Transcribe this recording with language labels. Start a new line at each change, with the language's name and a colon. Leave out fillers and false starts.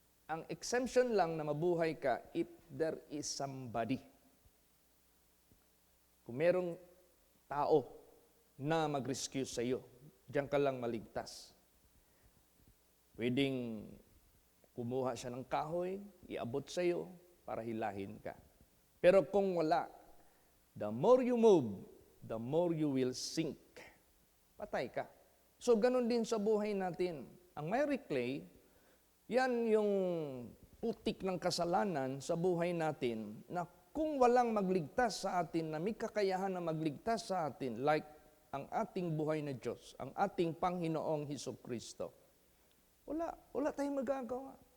Filipino: Ang exemption lang na mabuhay ka
English: if there is somebody.
Filipino: Kung merong tao na mag-rescue sa iyo, diyan ka lang maligtas. Pwedeng kumuha siya ng kahoy, iabot sa iyo para hilahin ka. Pero kung wala,
English: the more you move, the more you will sink.
Filipino: Patay ka. So, ganun din sa buhay natin. Ang miry clay, yan yung putik ng kasalanan sa buhay natin na kung walang magligtas sa atin, na may kakayahan na magligtas sa atin, like ang ating buhay na Diyos, ang ating Panginoong Hesukristo, wala tayong magagawa.